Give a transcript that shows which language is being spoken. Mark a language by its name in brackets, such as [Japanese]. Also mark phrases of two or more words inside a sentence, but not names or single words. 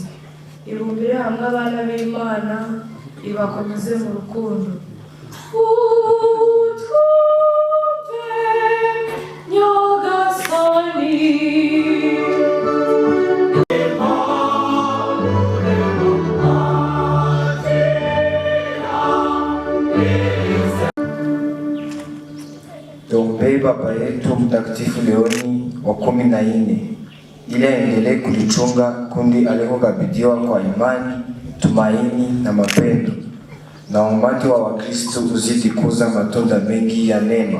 [Kinyarwanda] Ibumbire hamwe abana b'Imana, ibakomeze mu rukundo. Utwumve Nyagasani. [Swahili] Tuombee Baba yetu Mtakatifu Leoni wa 14 ili aendelee kulichunga kundi alikokabidhiwa kwa imani, tumaini na mapendo, na umati wa Wakristo uzidi kuza matunda mengi ya neema.